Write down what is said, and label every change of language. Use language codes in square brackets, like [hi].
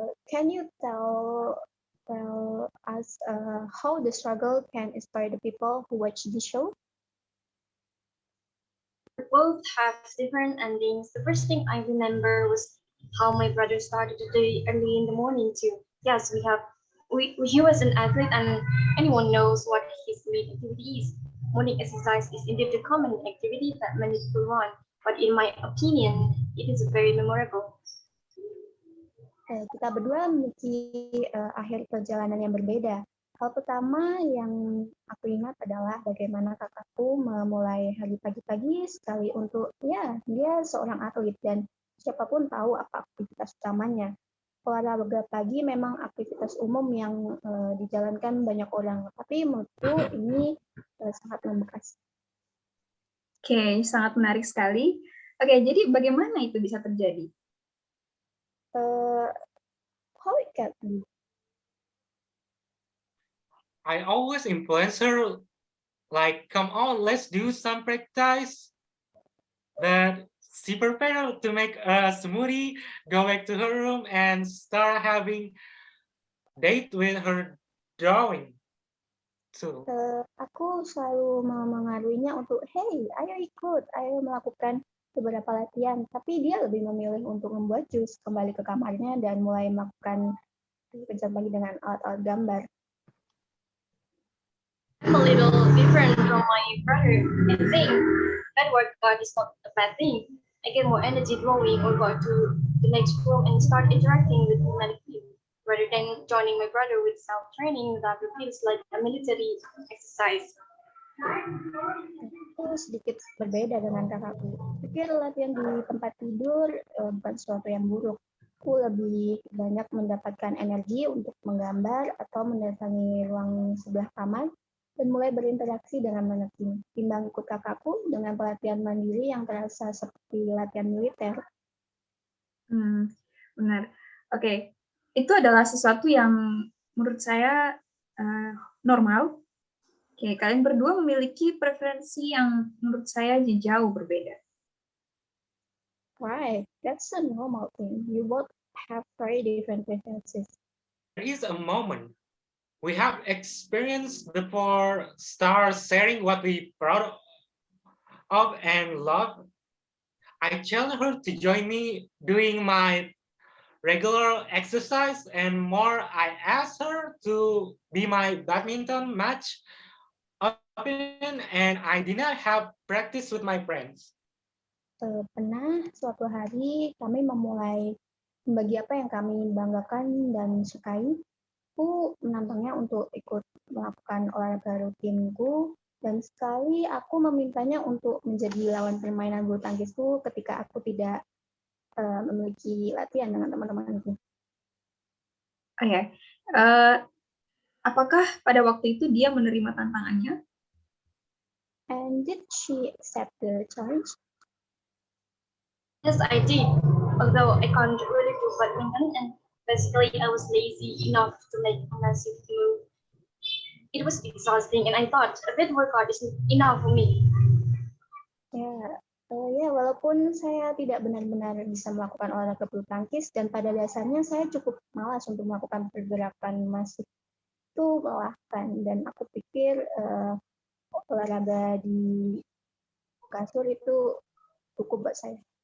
[en] Can you tell us how the struggle can inspire the people who watch the show? Both have different endings. The first thing I remember was how my brother started the day early in the morning too. Yes, he was an athlete, and anyone knows what his main activity is. Morning exercise is indeed a common activity that many people run, but in my opinion, it is very memorable. [id] Kita berdua memiliki akhir perjalanan yang berbeda. Hal pertama yang aku ingat adalah bagaimana kakakku memulai hari pagi-pagi sekali untuk, ya, dia seorang atlet dan siapapun tahu apa aktivitas utamanya. Olahraga pagi memang aktivitas umum yang dijalankan banyak orang, tapi menurutku ini sangat membekas. Oke, sangat menarik sekali. Oke, jadi bagaimana itu bisa terjadi? [en] How it can be? I always influence her, like, come on, let's do some practice. But she prepared to make a smoothie, go back to her room, and start having date with her drawing. So, [id] Aku selalu mengaruhinya untuk, hey, ayo ikut, ayo melakukan beberapa latihan, tapi dia lebih memilih untuk membuat jus, kembali ke kamarnya, dan mulai melakukan kerja pagi dengan alat-alat gambar. [en] I'm a little different from my brother. I think bad workout is not a bad thing. I get more energy drawing or go to the next room and start interacting with many people rather than joining my brother with self-training that feels like a military exercise. [id] Aku sedikit berbeda dengan kakakku. Pikir latihan di tempat tidur bukan sesuatu yang buruk. Aku lebih banyak mendapatkan energi untuk menggambar atau mendatangi ruang sebelah kamar dan mulai berinteraksi dengan banyak tim. Timbang ikut kakakku dengan pelatihan mandiri yang terasa seperti latihan militer. Benar. Oke, itu adalah sesuatu yang menurut saya normal. Oke, kalian berdua memiliki preferensi yang menurut saya jauh berbeda. [en] Right, that's a normal thing. You both have very different preferences. There is a moment we have experienced before start sharing what we proud of and love. I challenge her to join me doing my regular exercise, and more I asked her to be my badminton match opinion, and I did not have practice with my friends. [id] Pernah suatu hari kami memulai membagi apa yang kami banggakan dan sukai. Aku menantangnya untuk ikut melakukan olahraga rutinku, dan sekali aku memintanya untuk menjadi lawan permainan bulu tangkisku ketika aku tidak memiliki latihan dengan teman-temanku. Oh ya, apakah pada waktu itu dia menerima tantangannya? [en] And did she accept the challenge? Yes, I did. Although I can't really do badminton, and basically I was lazy enough to make a massive move. It was exhausting, and I thought a bit workout is enough for me. [id] Ya, walaupun saya tidak benar-benar bisa melakukan olahraga bulu tangkis, dan pada dasarnya saya cukup malas untuk melakukan pergerakan masif itu melelahkan, dan aku pikir olahraga di kasur itu cukup buat saya.